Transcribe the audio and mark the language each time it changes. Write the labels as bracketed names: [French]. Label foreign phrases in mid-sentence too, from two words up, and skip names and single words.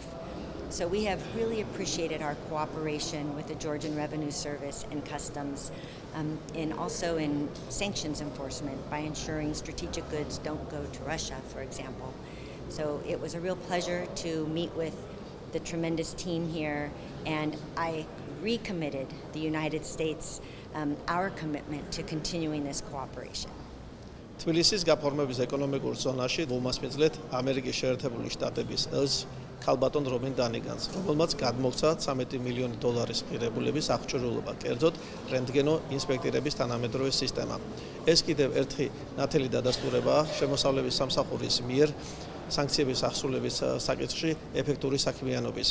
[English] So we have really appreciated our cooperation with the Georgian Revenue Service and Customs, and also in sanctions enforcement by ensuring strategic goods don't go to Russia, for example. So it was a real pleasure to meet with the tremendous team here, and I recommitted the United States our commitment to continuing this cooperation. [Georgian] თბილისის გაფორმების ეკონომიკურ ზონაში უმასპინძლეთ ამერიკის შეერთებული შტატების ელჩს ქალბატონ რომენ დანიგანს, რომელმაც გადმოგცა $13 მილიონი ღირებულების აღჭურვილობა, კერძოდ რენტგენო ინსპექტირების თანამედროვე სისტემა. ეს კიდევ ერთი ნათელი დადასტურებაა შემოსავლების სამსახურის მიერ სანქციების აღსრულების საკითხში ეფექტური საქმიანობის.